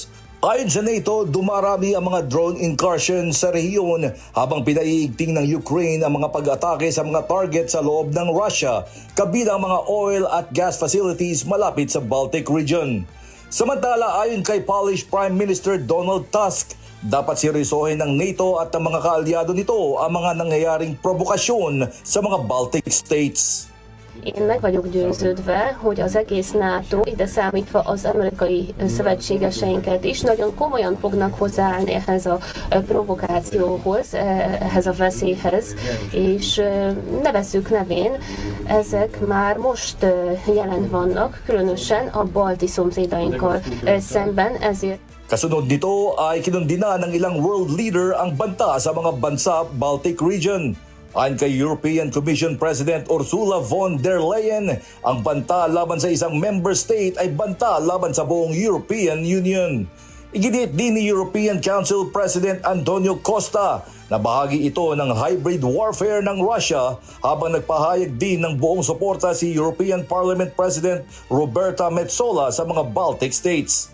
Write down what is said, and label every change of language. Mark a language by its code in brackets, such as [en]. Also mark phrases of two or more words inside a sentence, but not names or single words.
[tl] Ayon sa NATO, dumarami ang mga [en] drone incursions [tl] sa rehiyon habang pinaiigting ng Ukraine ang mga pag-atake sa mga target sa loob ng Russia, kabilang mga oil at [en] gas facilities [tl] malapit sa Baltic region. Samantala, ayon kay [en] Polish Prime Minister [tl] Donald Tusk, dapat seryosohin ng NATO at ng mga kaalyado nito ang mga nangyayaring provokasyon sa mga Baltic states. [hu] Én meg vagyok győződve, hogy az egész NATO, ide számítva az amerikai szövetségeseinket is, nagyon komolyan fognak hozzáállni ehhez a provokációhoz, ehhez a veszélyhez, és nevezzük nevén, ezek már most jelen vannak, különösen a balti szomszédainkkal szemben, ezért [tl] Kasunod nito ay kinundina ng ilang [en] world leader [tl] ang banta sa mga bansa Baltic region. Ayon kay European Commission President Ursula von der Leyen, ang banta laban sa isang [en] member state [tl] ay banta laban sa buong European Union. Iginit din ni European Council President Antonio Costa na bahagi ito ng [en] hybrid warfare [tl] ng Russia habang nagpahayag din ng buong suporta si European Parliament President Roberta Metsola sa mga Baltic states.